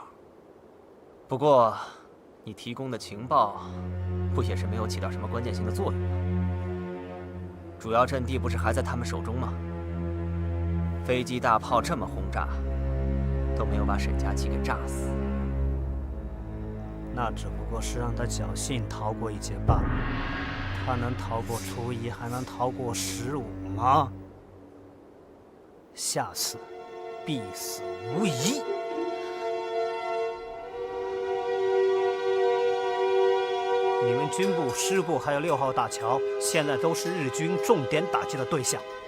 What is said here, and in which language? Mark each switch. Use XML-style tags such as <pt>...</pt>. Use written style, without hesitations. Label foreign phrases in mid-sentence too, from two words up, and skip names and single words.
<zh>不过，你提供的情报，不也是没有起到什么关键性的作用吗？主要阵地不是还在他们手中吗？飞机大炮这么轰炸，都没有把沈佳琪给炸死。那只不过是讓他僥倖逃過一劫罷了。他能逃過初一，還能逃過15嗎？下次必死無疑。你們軍部、師部還有6號大橋，現在都是日軍重點打擊的對象。</zh>